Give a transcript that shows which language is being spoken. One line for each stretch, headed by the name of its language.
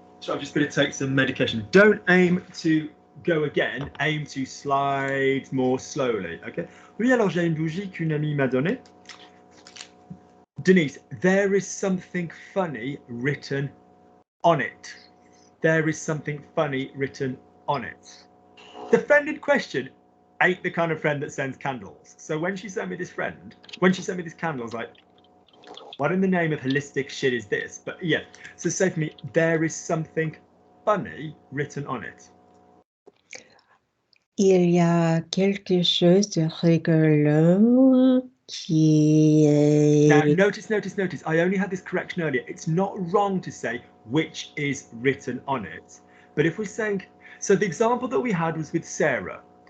English: So I'm just going to take some medication. Don't aim to go again. Aim to slide more slowly. Okay.
French: Oui, alors j'ai une bougie qu'une amie m'a donnée.
English: Denise, there is something funny written on it. There is something funny written on it. The friend in question ain't the kind of friend that sends candles. So when she sent me this candle, I was like, what in the name of holistic shit is this? But yeah, so say for me, there is something funny written on it.
French: Il y a quelque chose de rigolo qui est...
English: Now, notice, I only had this correction earlier. It's not wrong to say which is written on it. But if we're saying, so the example that we had was with Sarah.